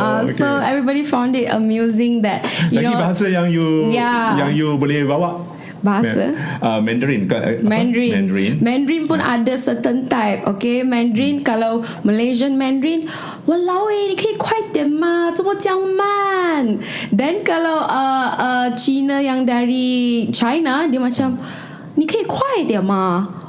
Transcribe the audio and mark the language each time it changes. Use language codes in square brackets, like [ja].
[en] So everybody found it amusing that [ms] lagi bahasa yang you boleh bawa bahasa Mandarin. Mandarin pun ada [en] certain type. [ms] Okay, Mandarin kalau Malaysian Mandarin, walao [zh] 你可以快点吗？怎么这样慢？ [ms] Then kalau Cina yang dari China, dia macam [zh] 你可以快点吗？